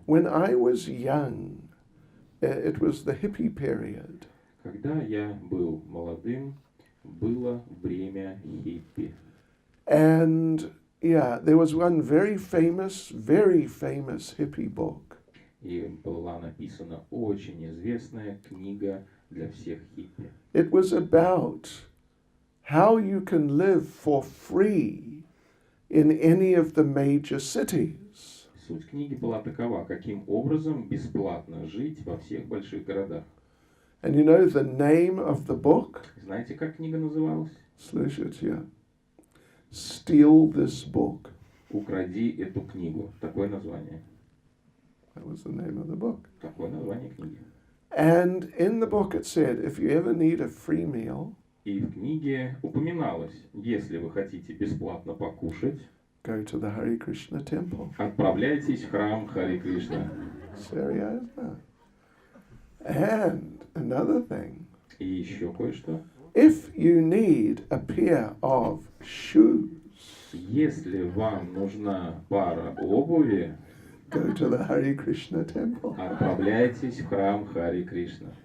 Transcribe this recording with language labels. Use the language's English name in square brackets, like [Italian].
[English] When I was young, it was the hippie period. [Russian] Когда я был молодым, было время хиппи. [English] And yeah, there was one very famous hippie book. [Russian] И была написана очень известная книга для всех хиппи. [English] It was about how you can live for free in any of the major cities. [Russian] Суть книги была такова, каким образом бесплатно жить во всех больших городах. [English] And you know the name of the book? [Russian] Знаете, как книга называлась? Слышите? [English] Steal this book. [Russian] «Укради эту книгу». Такое название. [English] That was the name of the book. [Russian] Такое название книги. [English] And in the book it said, if you ever need a free meal, [Russian] И в книге упоминалось, если вы хотите бесплатно покушать, [English] go to the Hare Krishna temple. [Russian] отправляйтесь в храм Харе Кришна. [English] Seriously? And another thing, [Russian] И еще кое-что. [English] if you need a pair of shoes, [Russian] Если вам нужна пара обуви, [English] go to the Hare Krishna temple. [Russian] отправляйтесь в храм Харе Кришна.